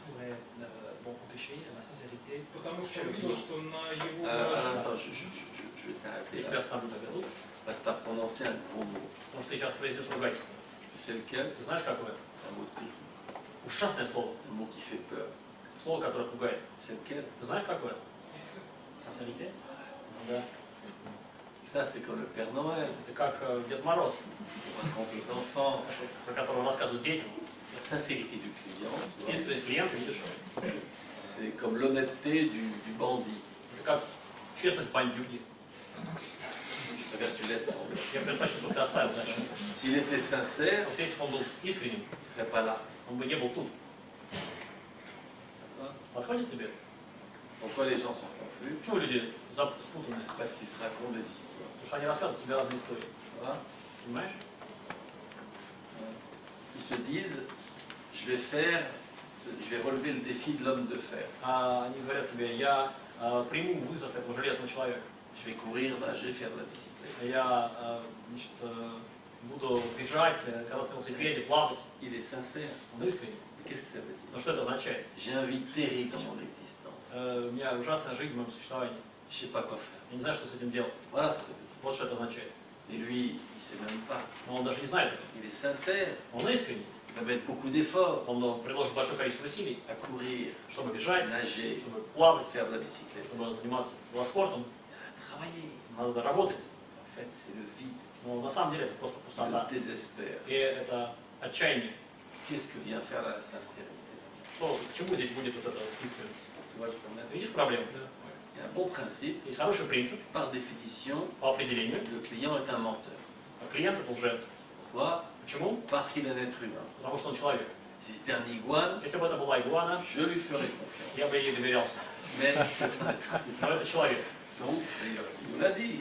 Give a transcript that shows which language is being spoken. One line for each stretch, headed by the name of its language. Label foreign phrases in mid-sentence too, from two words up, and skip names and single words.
French: pourrait empêcher la sincérité.
Russian: Потому что он видел, что на его
French: attends, je vais t'arrêter
Russian: Я
French: là.
Russian: тебя оставлю так тут,
French: Parce que tu as prononcé un gros mot.
Russian: потому что ты сейчас произнес ругательство.
French: Tu sais lequel?
Russian: Ты знаешь, какое?
French: Un mot terrible.
Russian: Ужасное слово.
French: Un mot qui fait peur.
Russian: Слово, которое пугает.
French: C'est lequel?
Russian: Ты знаешь, какое?
French: Sincérité? Да. Ça, c'est comme le Père Noël.
Russian: Это как Дед Мороз,
French: On raconte aux enfants.
Russian: про которого рассказывают детям.
French: La sincérité du client, tu vois,
Russian: Искренность клиента, видишь?
French: c'est comme l'honnêteté du bandit.
Russian: Это как честность бандюги.
French: Je préfère que tu laisses tomber.
Russian: Я предпочту, чтобы ты оставил дальше.
French: S'il était sincère,
Russian: Потому что если бы он был искренним,
French: il ne serait pas là.
Russian: он бы не был тут. Подходит тебе?
French: Pourquoi les gens sont confus?
Russian: Почему люди спутанные?
French: Parce qu'ils se racontent des histoires.
Russian: Потому что они рассказывают себе разные истории.
French: Tu vois?
Russian: Понимаешь?
French: Ils se disent, je vais relever le défi de l'homme de fer.
Russian: Они говорят себе, я приму вызов этого железного человека.
French: Je vais courir, nager, faire de la bicyclette.
Russian: Я значит, буду бежать, кататься на велосипеде, плавать.
French: Il est sincère.
Russian: Он искренний.
French: Qu'est-ce que ça veut dire?
Russian: Но что это означает?
French: J'ai un vie terrible dans mon existence.
Russian: У меня ужасная жизнь в моем существовании.
French: Je ne sais pas quoi faire.
Russian: Я не знаю, что с этим делать.
French: Voilà ce que ça veut dire.
Russian: Вот что это означает.
French: Et lui, il ne sait même pas.
Russian: Но он даже не знает этого.
French: Il est sincère.
Russian: Он искренний.
French: Il va mettre beaucoup d'efforts
Russian: Он приложит большое количество усилий,
French: à courir,
Russian: чтобы бежать,
French: nager,
Russian: чтобы плавать,
French: faire de la bicyclette.
Russian: чтобы заниматься велоспортом.
French: Travailler.
Russian: Надо работать.
French: En fait, c'est le vide,
Russian: Но на самом деле это просто
French: le
Russian: пустота.
French: désespoir.
Russian: И это отчаяние.
French: Qu'est-ce que vient faire la sincérité?
Russian: Что, к чему здесь будет вот эта искренность?
French: Tu vois le problème?
Russian: Видишь проблему?
French: Il y a un bon principe.
Russian: Есть хороший принцип,
French: Par définition,
Russian: по определению.
French: le client est un menteur.
Russian: Клиент это лжец.
French: Pourquoi?
Russian: Почему?
French: Parce qu'il est un être humain.
Russian: Потому что он человек.
French: Si c'était un iguane,
Russian: Если бы это была игуана,
French: je lui ferais confiance.
Russian: я бы ей доверялся.
French: Mais c'est un être humain.
Russian: Но это человек.
French: Donc, d'ailleurs, il nous l'a dit.